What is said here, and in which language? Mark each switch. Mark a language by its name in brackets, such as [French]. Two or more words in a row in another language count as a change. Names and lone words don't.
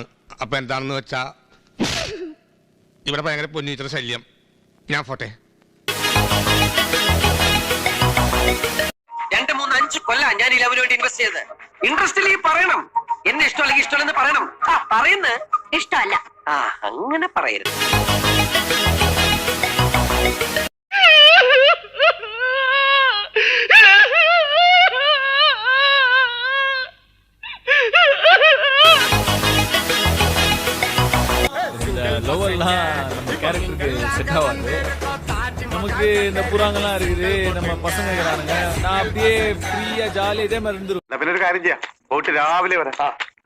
[Malayalam] അപ്പൊ എന്താണെന്ന് വെച്ചാ ഇവിടെ ഭയങ്കര പൊന്നീറ്റർ ശല്യം. ഞാൻ പോട്ടെ. 2, 3, 5 കൊല്ലം ഞാൻ ഈ ലവിന് വേണ്ടി ഇൻവെസ്റ്റ് ചെയ്ത്. ഇൻട്രസ്റ്റ് ഇല്ലെങ്കിൽ പറയണം. എന്നെ ഇഷ്ടമല്ലെങ്കിൽ ഇഷ്ടമല്ലെന്ന് പറയണം. പറയുന്ന ഇഷ്ടമല്ല. അങ്ങനെ പറയരുത്. [Tamil] லவ் எல்லாம் நம்ம கேரக்டருக்கு செட் ஆகாது. நமக்கு இந்த புறாங்கெல்லாம் இருக்குது, நம்ம பசங்க இருக்கிறானுங்க. நான் அப்படியே ஃப்ரீயா ஜாலியா இதே மாதிரி இருந்துரும். [Malayalam] പിന്നെ ഒരു കാര്യം ചെയ്യാം, പോയിട്ട് രാവിലെ വരാം.